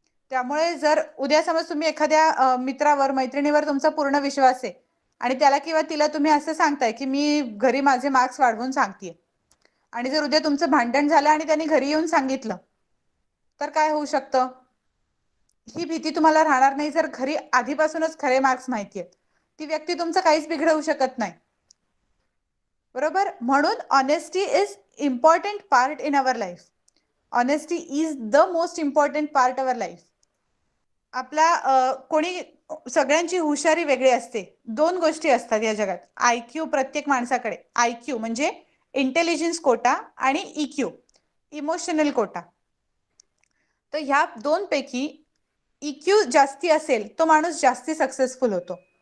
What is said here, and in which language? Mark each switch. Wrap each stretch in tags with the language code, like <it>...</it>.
<mr>त्यामुळे जर उद्या समज तुम्ही एखाद्या मित्रावर मैत्रिणीवर तुमचा पूर्ण विश्वास आहे आणि त्याला किंवा तिला तुम्ही असं सांगताय की मी घरी माझे मार्क्स वाढवून सांगतेय, आणि जर उद्या तुमचं भांडण झालं आणि त्यांनी घरी येऊन सांगितलं तर काय होऊ शकतं? ही भीती तुम्हाला राहणार नाही जर घरी आधीपासूनच खरे मार्क्स माहिती आहेत. ती व्यक्ती तुमचं काहीच बिघडवू शकत नाही. बरोबर? म्हणून</mr> <en>Honesty is important part in our life. Honesty is the most important part our life.</en> <mr>आपला कोणी सगळ्यांची हुशारी वेगळी असते. दोन गोष्टी असतात या जगात. IQ प्रत्येक माणसाकडे. IQ म्हणजे इंटेलिजन्स कोटा आणि EQ इमोशनल कोटा. तर ह्या दोन पैकी EQ जास्ती असेल तो माणूस जास्ती सक्सेसफुल होतो.</mr>